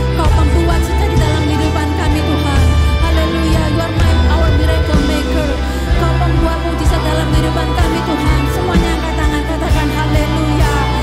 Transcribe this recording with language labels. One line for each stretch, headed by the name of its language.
Indonesian: Kau pembuat sejati dalam kehidupan kami Tuhan. Haleluya.
English: You are our miracle maker.
Indonesian: Kau pembuat mujizat dalam kehidupan kami Tuhan. Semuanya angkat tangan katakan haleluya.